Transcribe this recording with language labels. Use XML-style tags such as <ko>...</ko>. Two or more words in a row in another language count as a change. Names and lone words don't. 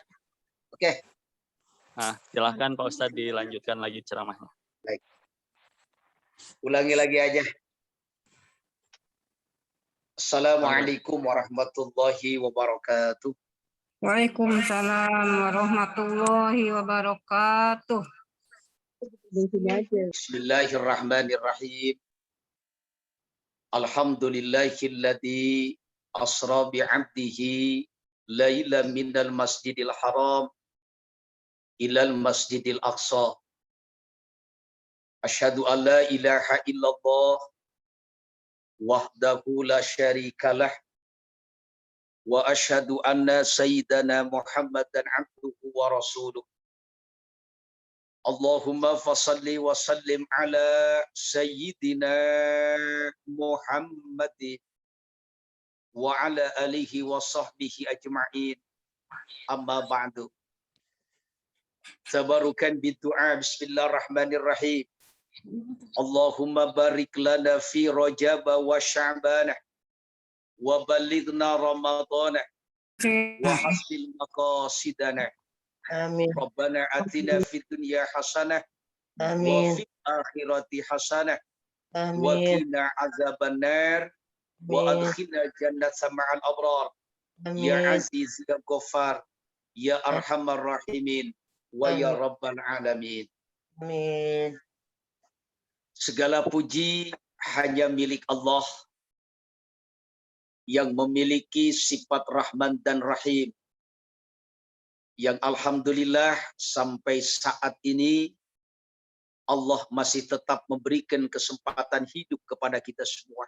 <id>Oke. Nah, silahkan Pak Ustadz dilanjutkan lagi ceramahnya. Baik. Ulangi lagi aja.</id> <ar>السلام عليكم ورحمة الله وبركاته. وعليكم السلام ورحمة الله وبركاته. بسم الله الرحمن الرحيم. الحمد لله الذي أسرى بعبده ليلا من المسجد الحرام إلى المسجد الأقصى. أشهد أن لا إله إلا الله وحده لا شريك له وأشهد أن سيدنا محمدا عبده ورسوله. اللهم فصل وسلم على سيدنا محمد وعلى آله وصحبه أجمعين. أما بعد. تبركا بدعاء بسم الله الرحمن الرحيم. اللهم بارك لنا في رجب وشعبان وبلغنا رمضان وحصل مقاصدنا. Amin. ربنا آتنا في الدنيا حسنة و Amin. في الآخرة حسنة و Amin. قنا عذاب النار وأدخلنا الجنة مع الأبرار. Ya Amin. عزيز يا غفار يا أرحم الراحمين ويا رب العالمين. Amin.</ar> <id>Segala puji hanya milik Allah yang memiliki sifat Rahman dan Rahim, yang alhamdulillah sampai saat ini Allah masih tetap memberikan kesempatan hidup kepada kita semua.</id>